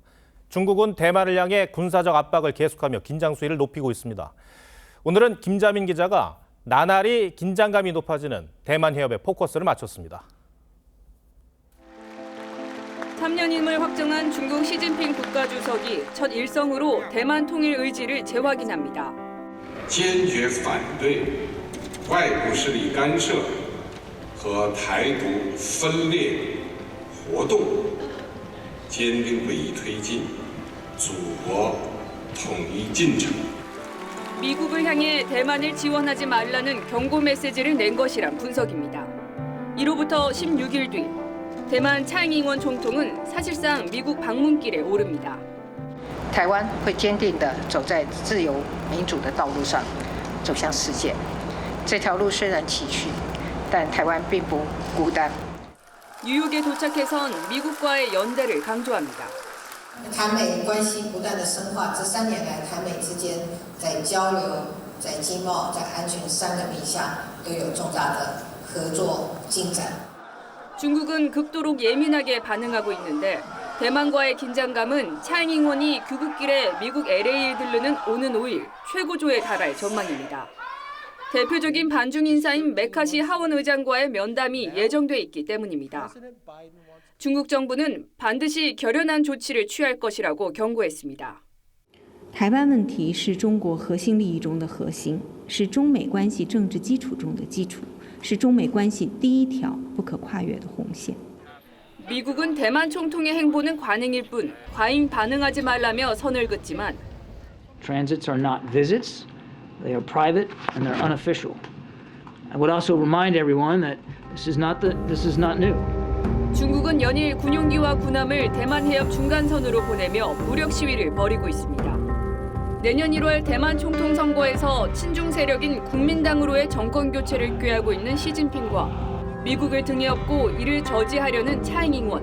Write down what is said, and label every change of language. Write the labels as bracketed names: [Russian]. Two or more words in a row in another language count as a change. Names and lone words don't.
[Korean] 중국은 대만을 향해 군사적 압박을 계속하며 긴장 수위를 높이고 있습니다. 오늘은 김자민 기자가 나날이 긴장감이 높아지는 대만 해협에 포커스를 맞췄습니다. 3년임을 확정한 중국 시진핑 국가주석이 첫 일성으로 대만 통일 의지를 재확인합니다. [Chinese] 坚决反对外部势力干涉和台独分裂活动， 坚定不移推进祖国统一进程。 [Korean] 미국을 향해 대만을 지원하지 말라는 경고 메시지를 낸 것이란 분석입니다. 이로부터 16일 뒤 대만 차잉잉원 총통은 사실상 미국 방문길에 오릅니다. [Chinese] 台湾会坚定地走在自由民主的道路上，走向世界。这条路虽然崎岖，但台湾并不孤单。 [Korean] 뉴욕에 도착해선 미국과의 연대를 강조합니다. [Chinese] 台美关系不断的深化，这3年来，台美之间在交流、在经贸、在安全3个面向都有重大的合作进展。 [Korean] 중국은 극도로 예민하게 반응하고 있는데 대만과의 긴장감은 차잉잉원이 귀국길에 미국 LA에 들르는 오는 5일 최고조에 달할 전망입니다. 대표적인 반중 인사인 메카시 하원 의장과의 면담이 예정돼 있기 때문입니다. 중국 정부는 반드시 결연한 조치를 취할 것이라고 경고했습니다. [Chinese] 台湾问题是中国核心利益中的核心，是中美关系政治基础中的基础，是中美关系第一条不可跨越的红线。 [Korean] 미국은 대만 총통의 행보는 관행일 뿐 과잉 반응하지 말라며 선을 긋지만 [English] Transits are not visits. They are private and they're unofficial. I would also remind everyone that this is not new. [Korean] 중국은 연일 군용기와 군함을 대만 해협 중간선으로 보내며 무력 시위를 벌이고 있습니다. 내년 1월 대만 총통 선거에서 친중 세력인 국민당으로의 정권 교체를 꾀하고 있는 시진핑과 미국을 등에 업고 이를 저지하려는 차잉잉원.